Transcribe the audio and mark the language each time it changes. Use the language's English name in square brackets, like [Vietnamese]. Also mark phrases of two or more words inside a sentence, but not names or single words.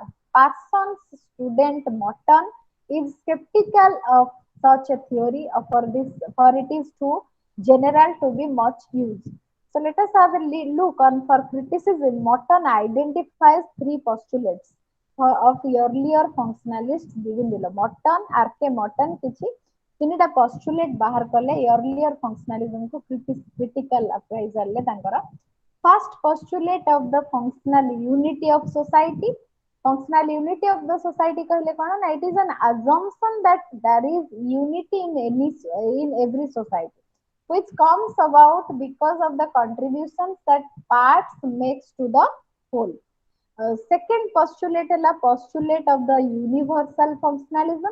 [English] Parsons' student Morton is skeptical of such a theory, for it is too general to be much used. So let us have a look on for criticism. Morton identifies three postulates of earlier functionalists given below. [Odia] Morton, R.K. Morton କିଛି ତିନୋଟା ପୋଷ୍ଟୁଲେଟ ବାହାର କଲେ [English] earlier functionalism [Odia] କୁ [English] critical appraisal [Odia] ଲେ ତାଙ୍କର. [English] First postulate of the functional unity of society. Functional unity of the society [Odia] କହିଲେ କଣ ନା, [English] it is an assumption that there is unity in every society, which comes about because of the contributions that parts makes to the whole. Second postulate is a postulate of the universal functionalism.